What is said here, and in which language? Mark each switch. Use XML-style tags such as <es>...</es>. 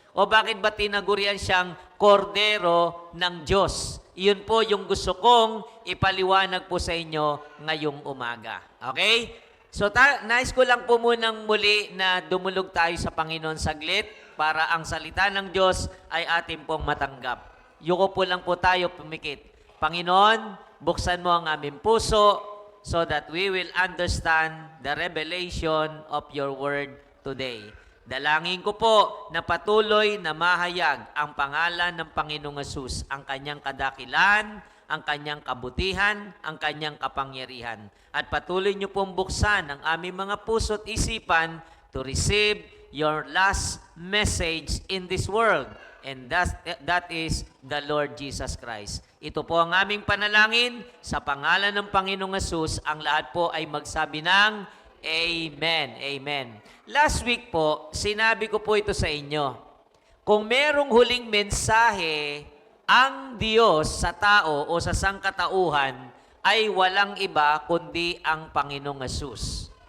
<tl>O bakit ba tinagurian siyang Kordero ng Diyos? Iyon po yung gusto kong ipaliwanag po sa inyo ngayong umaga. Okay? So, nais ko lang po munang muli na dumulog tayo sa Panginoon saglit para ang salita ng Diyos ay ating pong matanggap. Yuko po lang po tayo pumikit. Panginoon, buksan mo ang aming puso</tl> <en>so that we will understand the revelation of your word today. Dalangin ko po na patuloy na mahayag ang pangalan ng Panginoong Hesus, ang kanyang kadakilan, ang kanyang kabutihan, ang kanyang kapangyarihan.</en> <tl>At patuloy niyo pong buksan ang aming mga puso at isipan</tl> <en>to receive your last message in this world. And that is the Lord Jesus Christ.</en> <tl>Ito po ang aming panalangin sa pangalan ng Panginoong Hesus. Ang lahat po ay magsabi ng Amen. Amen. Last week po, sinabi ko po ito sa inyo. Kung merong huling mensahe ang Diyos sa tao o sa sangkatauhan, ay walang iba kundi ang Panginoong Hesus.</tl>